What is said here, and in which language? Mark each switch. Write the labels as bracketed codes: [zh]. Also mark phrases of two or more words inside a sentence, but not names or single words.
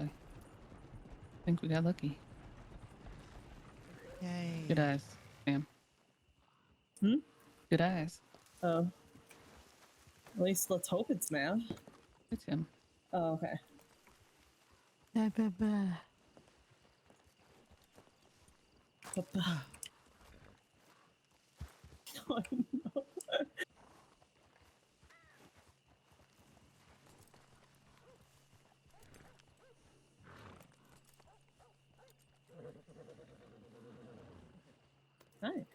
[en] I think we got lucky. Yay. Good eyes, Sam. Hmm? Good eyes. Oh. At least let's hope it's Mav. It's him. Oh, okay. Ba, ba, ba. Oh, no. Hi.